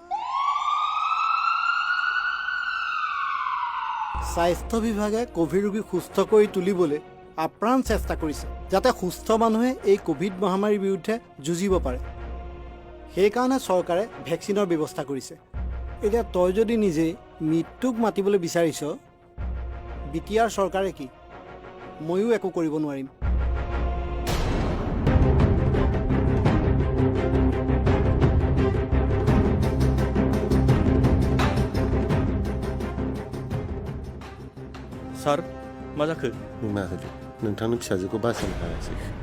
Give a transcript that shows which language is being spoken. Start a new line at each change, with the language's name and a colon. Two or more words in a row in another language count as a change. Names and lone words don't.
Assamese: স্বাস্থ্য বিভাগে কোভিড ৰোগীক সুস্থ কৰি তুলিবলৈ আপ্ৰাণ চেষ্টা কৰিছে যাতে সুস্থ মানুহে এই কোভিড মহামাৰীৰ বিৰুদ্ধে যুঁজিব পাৰে সেইকাৰণে চৰকাৰে ভেকচিনৰ ব্যৱস্থা কৰিছে এতিয়া তই যদি নিজে মৃত্যুক মাতিবলৈ বিচাৰিছ বিটিআৰ চৰকাৰে কি ময়ো একো কৰিব নোৱাৰিম
Bodo: सार मा जाखो मा होदो नोंथांनि फिसाजोखौ बासायनो हायासै